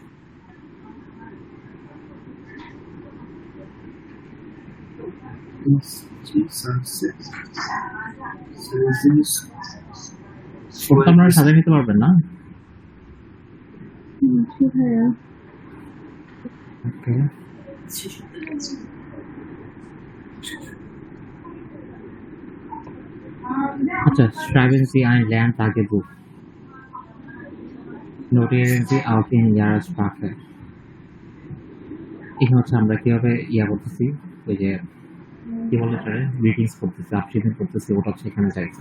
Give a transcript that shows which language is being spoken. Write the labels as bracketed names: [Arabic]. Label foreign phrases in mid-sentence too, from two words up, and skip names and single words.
[Bangla] ওটা আপনারা সাজিয়ে নিতে পারবেন না? ওকে, আচ্ছা, [German] schreiben Sie ein Lerntagebuch. Notieren Sie auch in Ihrer Sprache. [Bangla] এখানে হচ্ছে আমরা কিভাবে করতেছি, ওই যে কি বলে এটারে, গ্রিটিংস করতেছি, আপশিদিন করতেছি, ওটা হচ্ছে এখানে চাইছে।